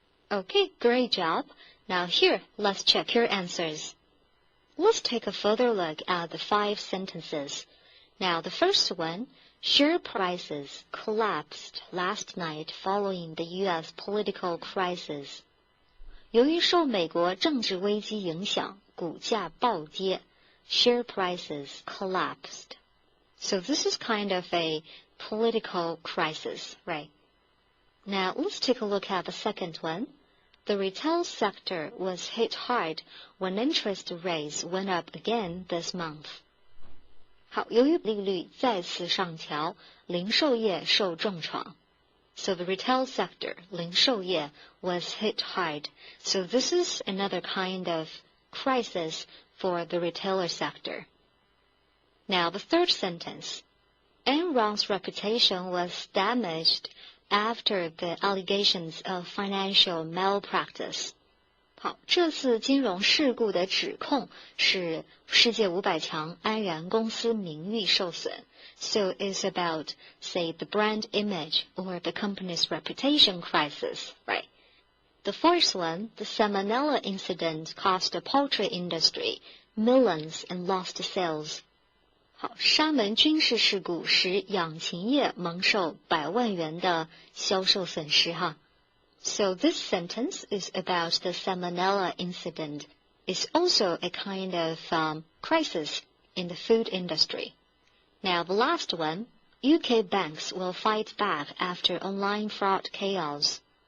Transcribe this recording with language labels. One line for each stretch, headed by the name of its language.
English: Okay, great job. Now here, let's check your answers. Let's take a further look at the 5 sentences. Now, the first one, share prices collapsed last night following the U.S. political crisis.
Chinese: 由于受美国政治危机影响，股价暴跌
English: Share prices collapsed. So this is kind of a political crisis, right? Now, let's take a look at the second one. The retail sector was hit hard when interest rates went up again this month.
Chinese: 好，由于利率再次上调，零售业受重创。
English: So the retail sector,
Chinese: 零售业,
English: was hit hard. So this is another kind of crisis for the retailer sector. Now the third sentence. Enron's reputation was damaged after the allegations of financial malpractice.
Chinese: 好，这次金融事故的指控使世界500强安然公司名誉受损。
English: So it's about, say, the brand image or the company's reputation crisis, right? The fourth one, the Salmonella incident cost the poultry industry millions in lost sales.
Chinese: 好，沙门菌氏事故使养禽业蒙受100万元的销售损失哈。
English: So this sentence is about the Salmonella incident. It's also a kind of crisis in the food industry. Now the last one, UK banks will fight back after online fraud chaos.